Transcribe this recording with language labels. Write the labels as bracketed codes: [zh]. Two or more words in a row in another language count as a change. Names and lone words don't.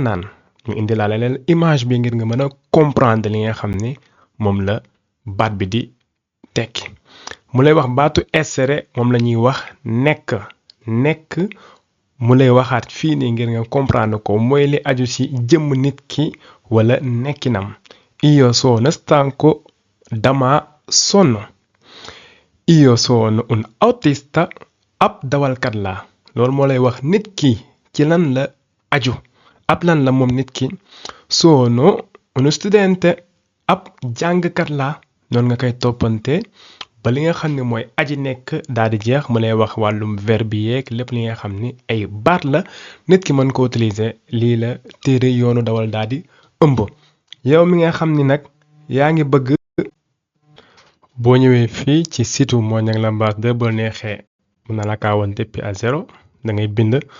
[wo] naan ñu indi laa leen image bi ngir nga mën a comprendre li nga xam ni moom la baat bi di tekki mu lay wax baatu essere moom la ñuy wax nekk mu lay waxaat fii nii ngir nga comprendre ko mooy li aju ci jëmm nit ki wala nekkinam [it] io sono stanco [wo] dama sonn [it] io sono un autista [wo] ab dawalkat la loolu moo lay wax nit ki ci lan la aju ab lan la moom nit ki [it] sono uno studente [wo] ab jàngkat la noonu nga koy toppante ba li nga xam ne mooy aji nekk daal di jeex mu lay wax wàllum verbe yeeg lépp li nga xam ni ay baat la nit ki mën ko utiliser lii la téere yoonu dawal daal di ëmb yow mi nga xam ni nag yaa ngi bëgg boo ñëwee fii ci site Moniang Lambasse 2 boo neexee mën na la kaa woon [fr] depuis à zéro [wo] da ngay bind